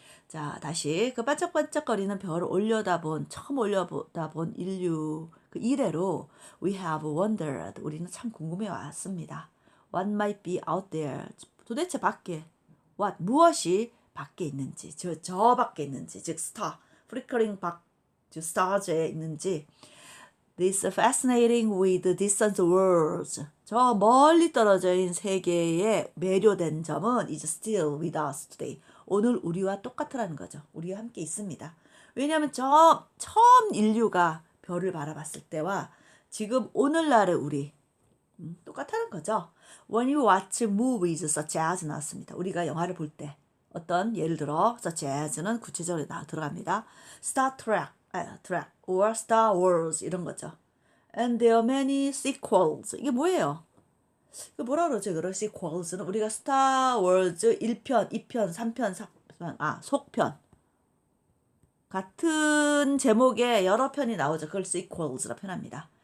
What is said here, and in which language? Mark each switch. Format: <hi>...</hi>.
<ko>자, 다시 그 반짝반짝거리는 별을 처음 올려다본 인류 그 이래로</ko> <en>we have wondered.</en> <ko>우리는 참 궁금해 왔습니다.</ko> <en>What might be out there.</en> <ko>도대체 밖에 무엇이 밖에 있는지, 저 밖에 있는지, 즉 star, flickering stars에 있는지.</ko> <en>This fascinating with distant worlds.</en> <ko>저 멀리 떨어져 있는 세계에 매료된 점은</ko> <en>is still with us today.</en> <ko>오늘 우리와 똑같으라는 거죠. 우리와 함께 있습니다. 왜냐하면 처음 인류가 별을 바라봤을 때와 지금 오늘날의 우리 똑같다는 거죠.</ko> <en>When you watch movies such as</en> <ko>나왔습니다. 우리가 영화를 볼 때 어떤 예를 들어 such as는 구체적으로 들어갑니다.</ko> <en>Star Trek or Star Wars</en> <ko>이런 거죠.</ko> <en>And there are many sequels.</en> <ko>이게 뭐예요? 그 뭐라 그러죠? 그럴 sequels는 우리가 스타워즈 1편, 2편, 3편, 4편, 속편 같은 제목의 여러 편이 나오죠. 그걸 sequels라 표현합니다.</ko>